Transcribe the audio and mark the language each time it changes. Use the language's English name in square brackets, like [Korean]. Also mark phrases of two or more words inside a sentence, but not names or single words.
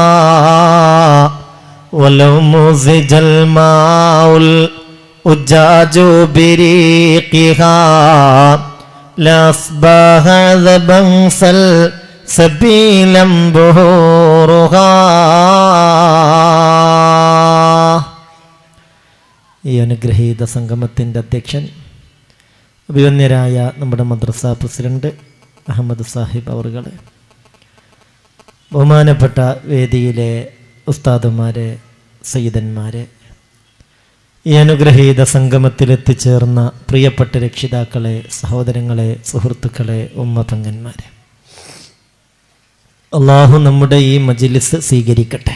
[Arabic] ولو مزج الماء الأجاج بريقها لأصبح عذبا سبيلا بهورها. [Malayalam] ഈ അനുഗ്രഹീത സംഗമത്തിൻ്റെ അധ്യക്ഷൻ അഭിവന്യരായ നമ്മുടെ മദ്രസ പ്രസിഡന്റ് അഹമ്മദ് സാഹിബ് അവർകളെ, ബഹുമാനപ്പെട്ട വേദിയിലെ ഉസ്താദുമാരെ, സയ്യിദന്മാരെ, ഈ അനുഗ്രഹീത സംഗമത്തിൽ എത്തിച്ചേർന്ന പ്രിയപ്പെട്ട രക്ഷിതാക്കളെ, സഹോദരങ്ങളെ, സുഹൃത്തുക്കളെ, ഉമ്മപെങ്ങന്മാരെ, അള്ളാഹു നമ്മുടെ ഈ മജ്ലിസ് സ്വീകരിക്കട്ടെ.